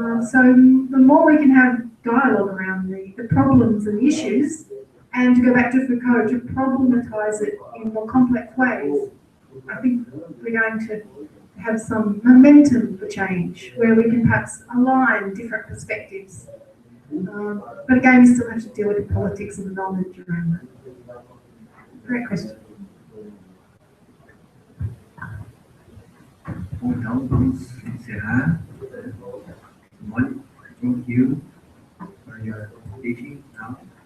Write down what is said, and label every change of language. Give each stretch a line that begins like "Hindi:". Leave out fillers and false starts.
English: So the more we can have dialogue around the problems and the issues, and to go back to Foucault, to problematize it in more complex ways, I think we're going to have some momentum for change, where we can perhaps align different perspectives. But again, we still have to deal with the politics and the knowledge around that. Great question.
Portuguese: Bom, então vamos encerrar.
English: Simone, thank you for your teaching now.